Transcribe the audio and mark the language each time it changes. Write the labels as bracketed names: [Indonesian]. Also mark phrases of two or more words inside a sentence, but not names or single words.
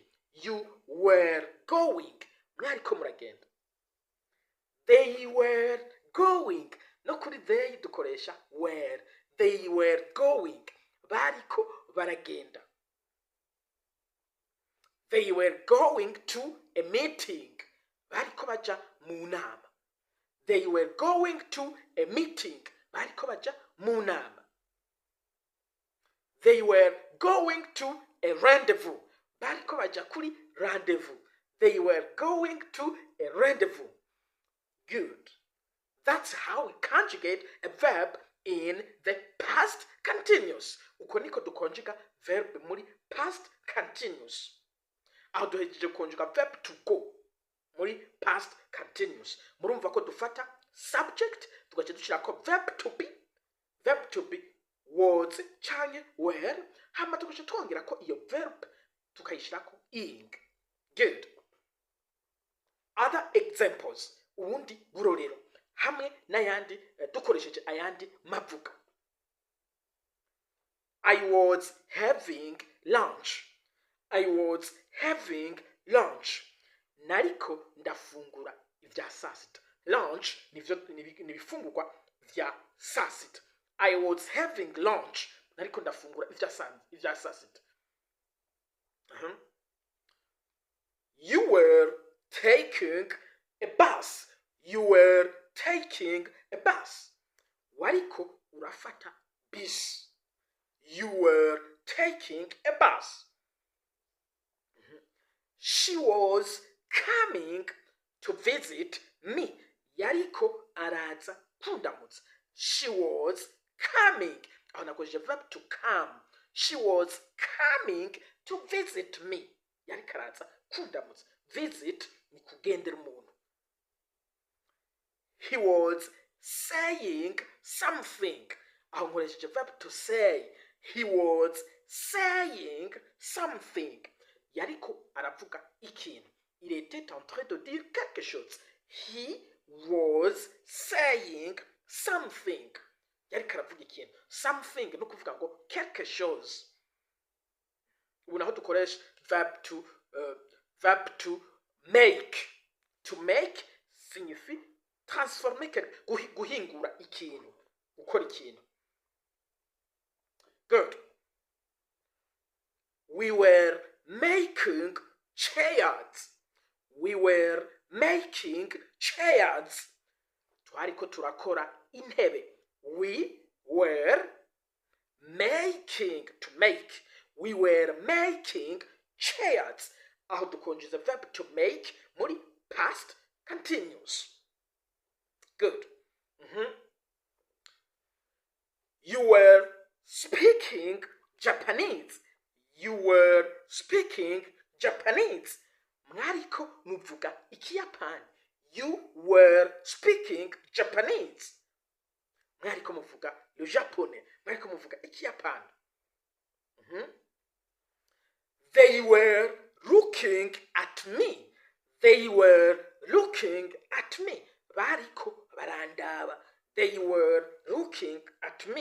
[English] You were going, [Rundi] mwariko muragenda. [English] They were going, [Rundi] no kuri [English] they dukoresha were. They were going, [Rundi] bariko baragenda. [English] They were going to a meeting, [Rundi] bariko baja mu nama. [English] They were going to a meeting, [Rundi] bariko baja mu nama. [English] They were going to a rendezvous, [Rundi] bariko baja kuri rendezvous. [English] They were going to a rendezvous. Good. That's how we conjugate a verb in the past continuous. [Rundi] Uko niko dukonjuga verb muri [English] past continuous. [Rundi] Aho duhejeje konjuga [English] verb to go [Rundi] muri [English] past continuous. [Rundi] Murumva ko dufata subject tugace dushirako [English] verb to be. Verb to be was canke were, [Rundi] hama tugace twongerako iyo verb tukayishirako ing. Good. [English] Other examples, [Rundi] ubundi burorero hamwe n'ayandi dukoresheje ayandi mavuga. [English] I was having lunch. I was having lunch. [Rundi] Nariko ndafungura ivya sasita. Lunch ni bifungurwa vya sasita. [English] I was having lunch. [Rundi] Nariko ndafungura ivya sasita. [English] You were taking a bus. You were taking a bus. [Rundi] Wariko urafata bus. [English] You were taking a bus. She was coming to visit me. [Rundi] Yariko araza kundamutsa. [English] She was coming. [Rundi] Aho nakoresheje [English] verb to come. She was coming to visit me. [Rundi] Yariko araza kundamutsa. Visit ni kugendera umuntu. [English] He was saying something. [Rundi] Aho nkoresheje [English] verb to say. He was saying something. [Rundi] Yariko aravuga ikintu. [French] Il était en train de dire quelque chose. [English] He was saying something. [Rundi] Yariko aravuga ikintu. Something no kuvuga ngo [French] quelque chose. [Rundi] Ubu naho dukoresha [English] verb to make. To make [French] signifie transformer, [Rundi] guhingura ikintu, gukora ikintu. [English] Good. We were making chairs. We were making chairs. [Rundi] Twariko turakora intebe. [English] We were making, to make. We were making chairs. [Rundi] Aho dukonjeza [English] verb to make [Rundi] muri [English] past continuous. Good. You were speaking Japanese. You were speaking Japanese. [Rundi] Mwariko muvuga ikiyapani. [English] You were speaking Japanese. [Rundi] Mwariko muvuga [French] le japonais. [Rundi] Mwariko muvuga ikiyapani. [English] They were looking at me. They were looking at me. [Rundi] Bariko barandaba. [English] They were looking at me.